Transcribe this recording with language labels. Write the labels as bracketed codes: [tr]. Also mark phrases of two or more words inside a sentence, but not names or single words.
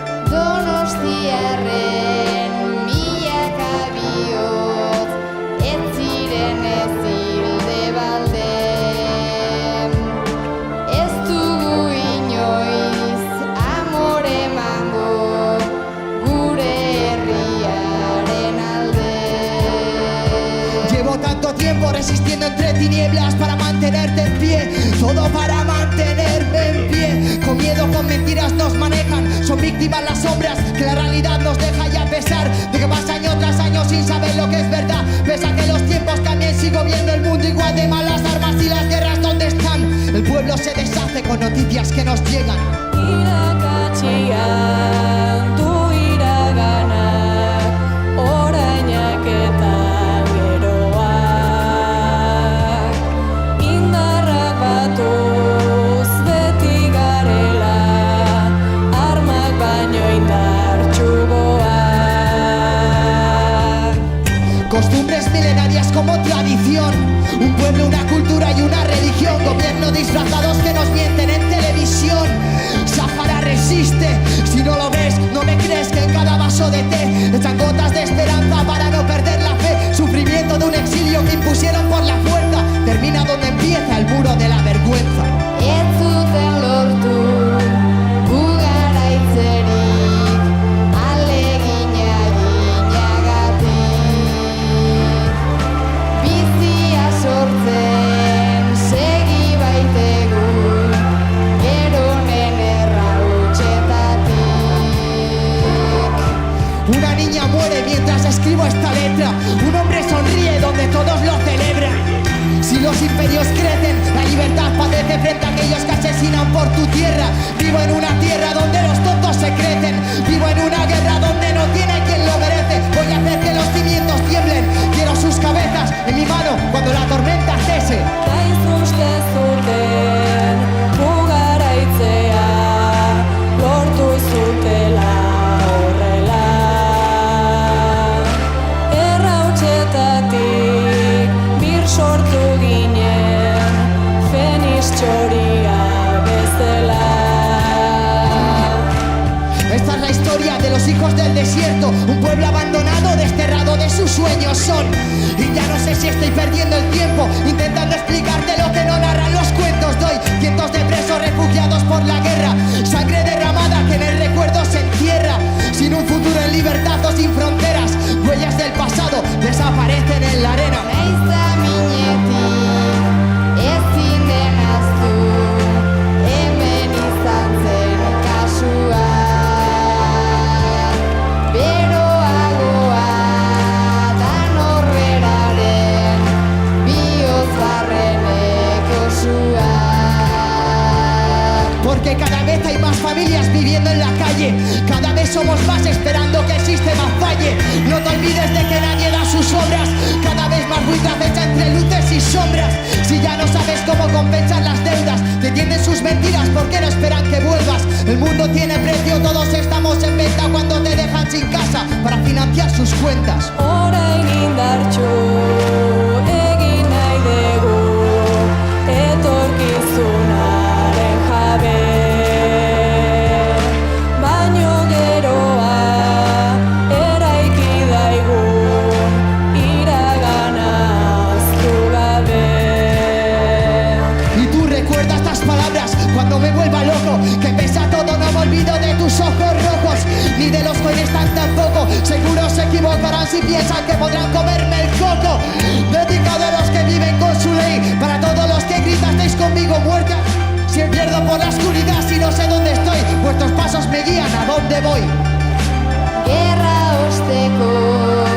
[eu] Donostiarren milaka bihotz, ez ziren ez hilde balde. Ez dugu inoiz amore emango gure herriaren alde. [es] Llevo tanto tiempo resistiendo entre tinieblas para mantenerte en pie, todo para mantenerme en pie. Con miedo, con mentiras nos manejan, son víctimas las sombras que la realidad nos deja, y a pesar de que pasa año tras año sin saber lo que es verdad, pese a que los tiempos cambien, sigo viendo el mundo igual de mal. Las armas y las guerras, ¿dónde están? El pueblo se deshace con noticias que nos llegan. [eu] Irakatxian du iraganak, orainak eta geroak. Indarrak batuz beti garela, armak baino indartsuagoak. [es] Costumbres milenarias como tradición, un pueblo, una cultura y una religión. Gobierno disfrazados que nos mienten en televisión. Sahara resiste, si no lo ves, no me crees que en cada vaso de té echan gotas de esperanza para no perder la fe. Sufrimiento de un exilio que impusieron por la fuerza, termina donde empieza el muro de la vergüenza. [eu] Ez zuten lortu gugaraitzerik, alegina eginagatik. Bizia sortzen segi baitegu, geronen errautsetatik. [es] Una niña muere mientras escribo esta letra, un hombre sonríe donde todos lo celebran. Si los imperios crecen, la libertad padece frente a aquellos que asesinan por tu tierra. Vivo en una tierra donde los tontos se crecen, vivo en una guerra donde no tiene quien lo merece. Voy a hacer que los cimientos tiemblen, quiero sus cabezas en mi mano cuando la tormenta cese. [eu] Gaizuzte zuten ugaraitzea, lortu zutela horrela. Errautsetatik bir sortu ginen, Fenix txoria bezala. [es] Esta es la historia de los hijos del desierto, un pueblo abandonado, desterrado de sus sueños son. Y ya no sé si estoy perdiendo el tiempo intentando explicarte lo que no narran los cuentos. Doy cientos de presos refugiados por la guerra, sangre derramada que en el recuerdo se entierra. Sin un futuro en libertad o sin fronteras, huellas del pasado desaparecen en la arena. [eu] Naiza minetik ezin denaztu, hemen izan zen kasua. Beroagoa dan horreraren bihotz barreneko sua. [es] Porque cada vez hay más familias viviendo en la calle, cada vez somos más esperando que el sistema falle. No te olvides de que nadie da sus obras, cada vez más buitre acecha entre luces y sombras. Si ya no sabes cómo compensar las deudas, te tienden sus mentiras porque no esperan que vuelvas. El mundo tiene precio, todos estamos en venta cuando te dejan sin casa para financiar sus cuentas. [eu] Orain indartsu egin nahi dugu, etorkizunaren jabe. Baino geroa eraiki daigun, iragana ahaztu gabe. [es] Y tú recuerda estas palabras cuando me vuelva loco, que pese a todo no me olvido de tus ojos rojos, ni de los que hoy están tampoco. Seguro se equivocarán si piensan que podrán comerme el coco. Dedicado a los que viven con su ley, para todos los que gritasteis conmigo muerte. Si me pierdo por la oscuridad, si no sé dónde estoy, vuestros pasos me guían a dónde voy. [eu] Gerra osteko